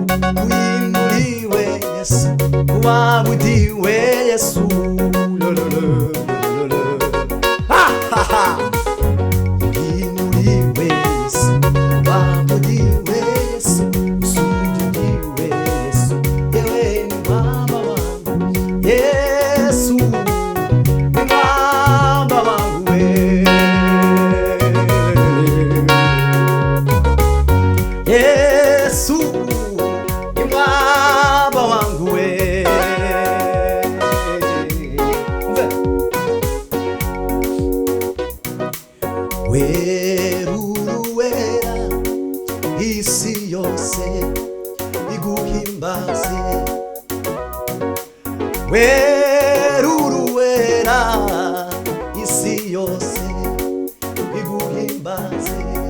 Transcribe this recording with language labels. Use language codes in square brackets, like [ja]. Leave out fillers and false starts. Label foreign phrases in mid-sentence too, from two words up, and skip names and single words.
[sw] Uinuliwe Yesu, kuabudiwe Yesu, uinuliwe Yesu, kuabudiwe Yesu, usujudiwe Yesu, yewe ni mwamba wangu. Yesu ni mwamba wangu we, Yesu ni mwamba wangu we. [rw] Weruruwera isi yose iguhimbaze, weruruwera isi isi yose iguhimbaze